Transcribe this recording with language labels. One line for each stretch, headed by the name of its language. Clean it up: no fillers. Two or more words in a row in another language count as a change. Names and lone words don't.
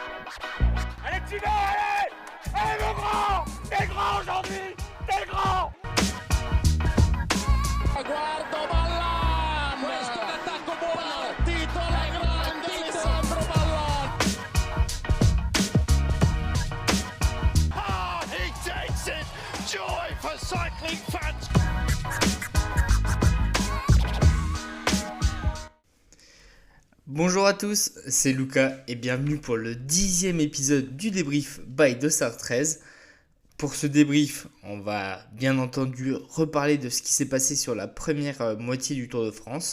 French: Allez, tu vas, allez! Allez, mon grand! T'es grand aujourd'hui! T'es grand!
Italian: Guardo Ballan, questo è l'attacco buono, titola grande Alessandro Ballan.
English: Ah, he takes it! Joy for cycling fans!
French: Bonjour à tous, c'est Lucas et bienvenue pour le 10e épisode du débrief by Dossard 13. Pour ce débrief, on va bien entendu reparler de ce qui s'est passé sur la première moitié du Tour de France.